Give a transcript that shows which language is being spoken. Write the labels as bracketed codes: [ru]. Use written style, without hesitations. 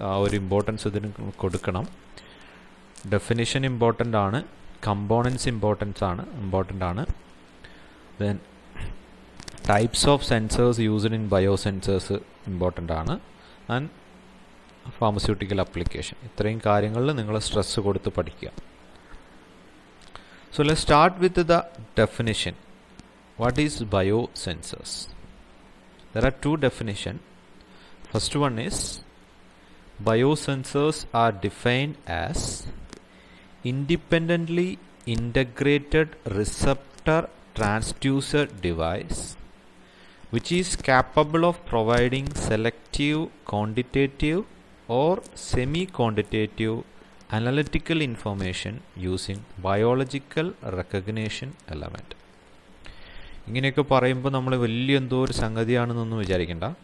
[ml] ആ ഒരു ഇമ്പോർട്ടൻസ് ഇതിന് കൊടുക്കണം. ഡെഫിനിഷൻ ഇമ്പോർട്ടൻ്റ് ആണ്, കമ്പോണൻസ് ഇമ്പോർട്ടൻ്റ് ആണ്. [en] Then types of sensors used in biosensors important ആണ്. [ml] ആൻഡ് ഫാർമസ്യൂട്ടിക്കൽ അപ്ലിക്കേഷൻ, ഇത്രയും കാര്യങ്ങളിൽ നിങ്ങൾ സ്ട്രെസ് കൊടുത്ത് പഠിക്കുക. [en] So let's start with the definition. What is biosensors? There are two definitions. First one is biosensors are defined as independently integrated receptor transducer device which is capable of providing selective, quantitative or semi-quantitative analytical information using biological recognition element. [ml] ഇങ്ങനെയൊക്കെ പറയുമ്പോൾ നമ്മൾ വലിയ എന്തോ ഒരു സംഗതിയാണെന്നൊന്നും വിചാരിക്കേണ്ട.